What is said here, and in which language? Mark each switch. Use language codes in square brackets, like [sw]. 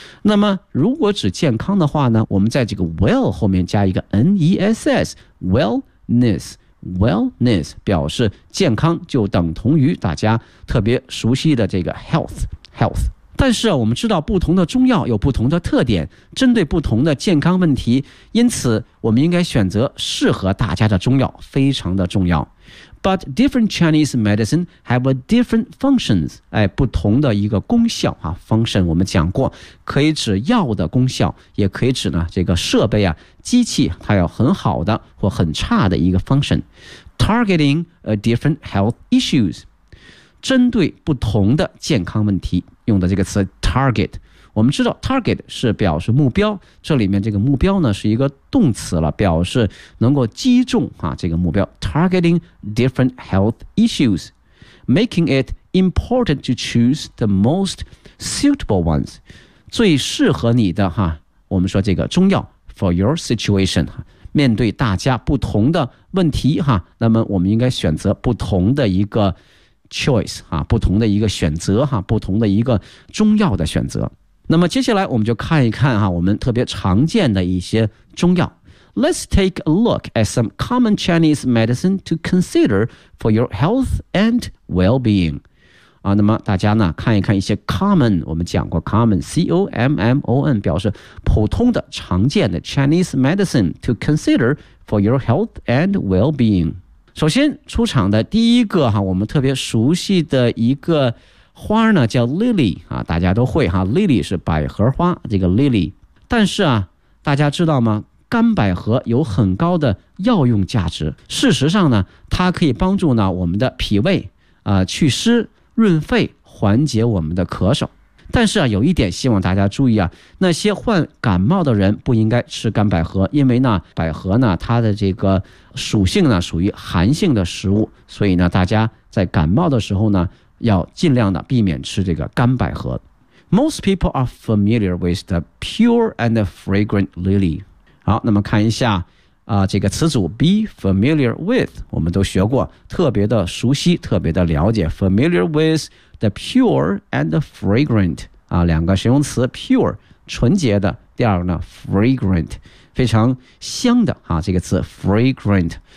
[zh] 那么如果指健康的话呢，我们在这个 well 后面加一个 N-E-S-S wellness， wellness 表示健康，就等同于大家特别熟悉的这个 health， health。但是我们知道不同的中药有不同的特点，针对不同的健康问题，因此我们应该选择适合大家的中药非常的重要。 [en] But different Chinese medicine have a different functions. [zh] 哎，不同的一个功效啊 ，function 我们讲过，可以指药的功效，也可以指呢这个设备啊、机器它有很好的或很差的一个 function. [en] Targeting a different health issues. [zh] 针对不同的健康问题用的这个词 target。我们知道 target 是表示目标，这里面这个目标呢是一个动词了，表示能够击中啊这个目标。 [en] Targeting different health issues, making it important to choose the most suitable ones, [zh] 最适合你的哈、啊。我们说这个中药 [en] for your situation, [zh] 面对大家不同的问题哈、啊，那么我们应该选择不同的一个 choice 啊，不同的一个选择哈、啊，不同的一个中药的选择。那么接下来我们就看一看哈、啊，我们特别常见的一些中药。 [en] Let's take a look at some common Chinese medicine to consider for your health and well-being. [zh] 啊，那么大家呢看一看一些 [en] common， [zh] 我们讲过 [en] common C-O-M-M-O-N [zh] 表示普通的、常见的 [en] Chinese medicine to consider for your health and well-being。 [zh] 首先出场的第一个哈、啊，我们特别熟悉的一个。花呢叫 lily 啊，大家都会哈、啊、，lily 是百合花，这个 lily。但是啊，大家知道吗？干百合有很高的药用价值。事实上呢，它可以帮助呢我们的脾胃啊、祛湿、润肺，缓解我们的咳嗽。但是啊，有一点希望大家注意啊，那些患感冒的人不应该吃干百合，因为呢，百合呢它的这个属性呢属于寒性的食物，所以呢，大家在感冒的时候呢。要尽量的避免吃这个干百合。 [en] Most people are familiar with the pure and the fragrant lily. [zh] 好，那么看一下、这个词组 [en] be familiar with， [zh] 我们都学过，特别的熟悉，特别的了解。 [en] Familiar with the pure and the fragrant [zh] 啊，两个形容词 ，pure 纯洁的，第二个呢 ，fragrant 非常香的啊，这个词 fragrant。